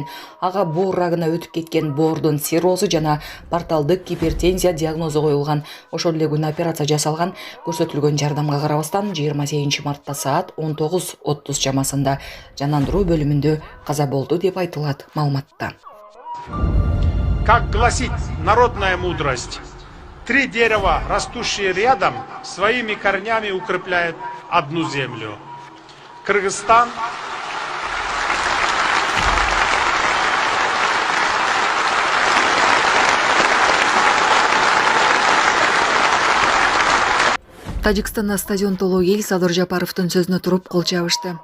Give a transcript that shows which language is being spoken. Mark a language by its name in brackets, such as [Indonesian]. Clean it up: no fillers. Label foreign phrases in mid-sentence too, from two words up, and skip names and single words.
[Kyrgyz] Ага боор рагына өтүп кеткен боордун циррозу жана порталдык гипертензия диагнозу коюлган. Ошол эле күнү операция жасалган. Көрсөтүлгөн жардамга карабастан 28 мартта саат 19:30 чамасында жанандыруу бөлүмүндө каза болду деп айтылат маалыматта. [Russian] Как гласит народная мудрость, 3 дерева, растущие рядом, своими корнями укрепляют одну землю. [Kyrgyz] Кыргызстан Тажикстанда стадион толуу эл Садыр Жапаровдун сөзүнө туруп кол чабышты.